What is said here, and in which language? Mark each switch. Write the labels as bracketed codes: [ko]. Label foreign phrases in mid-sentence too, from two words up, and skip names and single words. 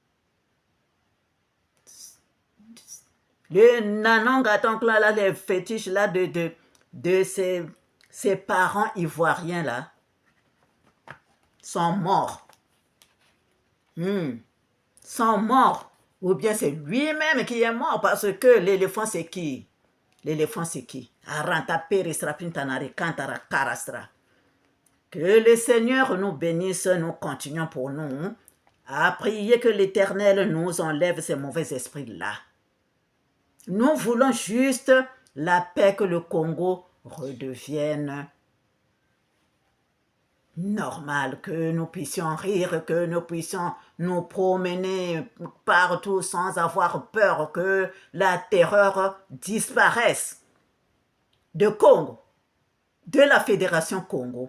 [fr] Le nanon gaton là, les fétiches là de ses parents ivoiriens là sont morts. Sont morts. Ou bien c'est lui-même qui est mort, parce que l'éléphant c'est qui? Aranta peristra pintanari kantara karastra. Que le Seigneur nous bénisse, nous continuons pour nous à prier que l'Éternel nous enlève ces mauvais esprits-là. Nous voulons juste la paix, que le Congo redevienne normal, que nous puissions rire, que nous puissions nous promener partout sans avoir peur, que la terreur disparaisse de Congo, de la Fédération Congo.